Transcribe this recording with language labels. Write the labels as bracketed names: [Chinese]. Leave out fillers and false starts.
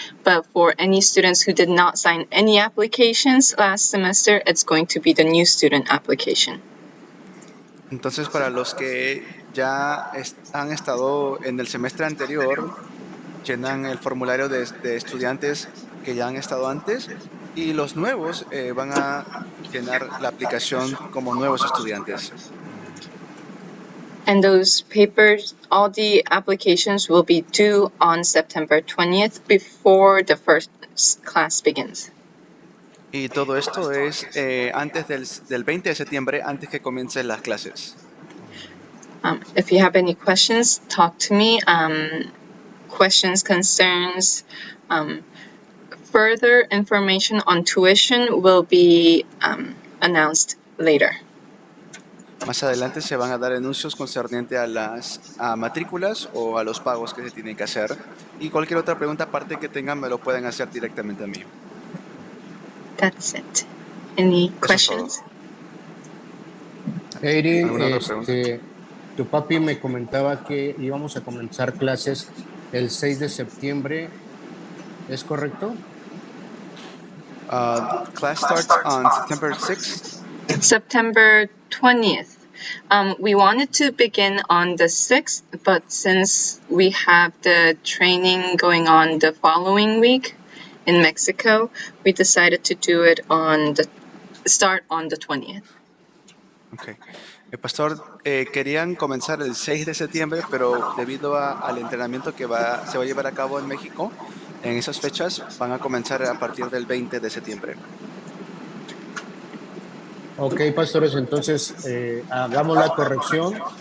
[English] But for any students who did not sign any applications last semester, it's going to be the new student application. [Spanish] Entonces, para los que ya han estado en el semestre anterior, llenan el formulario de estudiantes que ya han estado antes y los nuevos van a llenar la aplicación como nuevos estudiantes. [English] And those papers, all the applications will be due on September 20th before the first class begins. [Spanish] Y todo esto es antes del 20 de septiembre, antes que comiencen las clases. [English] If you have any questions, talk to me. Questions, concerns, further information on tuition will be announced later. [Spanish] Más adelante se van a dar anuncios concernientes a las matrículas o a los pagos que se tienen que hacer. Y cualquier otra pregunta aparte que tengan me lo pueden hacer directamente a mí. [English] That's it. Any questions? [Spanish] Erin, tu papi me comentaba que íbamos a comenzar clases el 6 de septiembre. ¿Es correcto? [English] Class starts on September 6th. September 20th. We wanted to begin on the 6th, but since we have the training going on the following week in Mexico, we decided to do it start on the 20th. Okay. [Spanish] El pastor, querían comenzar el 6 de septiembre, pero debido al entrenamiento que se va a llevar a cabo en México, en esas fechas van a comenzar a partir del 20 de septiembre. Ok, pastores, entonces hagamos la corrección.